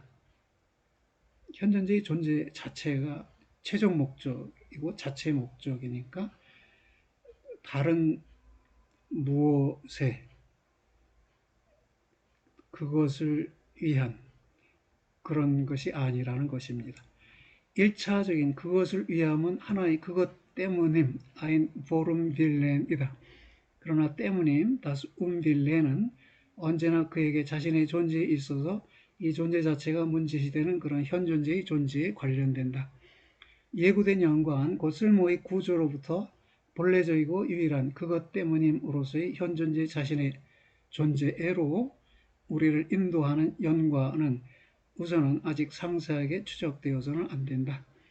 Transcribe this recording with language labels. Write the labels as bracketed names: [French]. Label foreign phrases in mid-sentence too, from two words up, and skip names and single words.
[Korean] 현존재의 존재 자체가 최종 목적이고 자체 목적이니까 다른 무엇에 그것을 위한 그런 것이 아니라는 것입니다. 1차적인 그것을 위함은 하나의 그것 때문임, [German] ein worum willen이다. [Korean] 그러나 때문임, [German] das Willen [Korean] 은 언제나 그에게 자신의 존재에 있어서 이 존재 자체가 문제시되는 그런 현존재의 존재에 관련된다. 예고된 연관, 곧 쓸모의 구조로부터 본래적이고 유일한 그것 때문임으로서의 현존재 자신의 존재애로 우리를 인도하는 연관은 우선은 아직 상세하게 추적되어서는 안 된다.